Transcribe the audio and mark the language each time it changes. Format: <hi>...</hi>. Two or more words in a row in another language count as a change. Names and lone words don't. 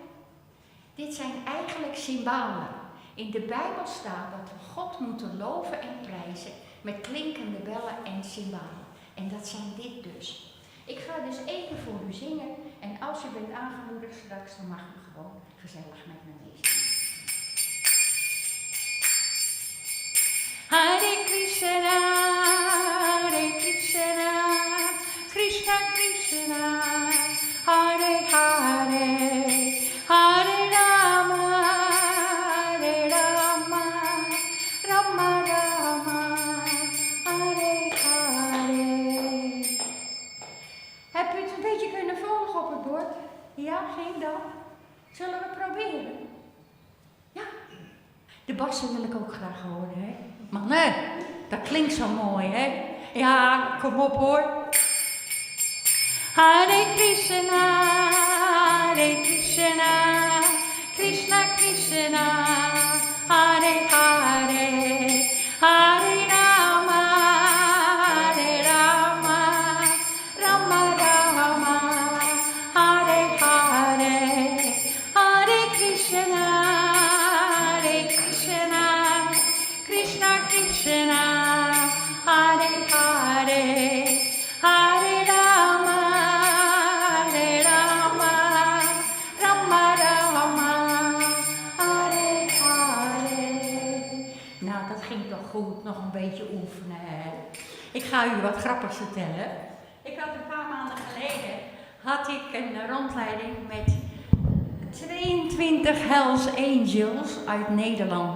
<nl>Dit zijn eigenlijk cymbalen. In de Bijbel staat dat we God moeten loven en prijzen met klinkende bellen en cymbalen. En dat zijn dit dus. Ik ga dus even voor u zingen en als u bent aangemoedigd straks, dan mag u gewoon gezellig met me meezingen.</nl> <sa>Hare Krishna, Krishna Krishna Krishna, Hare Hare, Hare Rama, Rama Rama, Hare Hare.</sa> <nl>Heb je het een beetje kunnen volgen op het bord? Ja, ging dat? Zullen we proberen? Ja. De bassen wil ik ook graag horen, hè? Mannen, dat klinkt zo mooi, hè? Ja, kom op hoor.</nl> <sa>Hare Krishna, Krishna Krishna, Hare Hare, Hare Rama, Rama Rama, Hare Hare, Hare Krishna, Krishna Krishna, Hare Hare, Hare Rama, Rama Rama, Hare Hare.</sa> <nl>Nou, dat ging toch goed, nog een beetje oefenen. Hè? Ik ga u wat grappigs vertellen. Ik had een paar maanden geleden een rondleiding met 22 Hells Angels uit Nederland.</nl>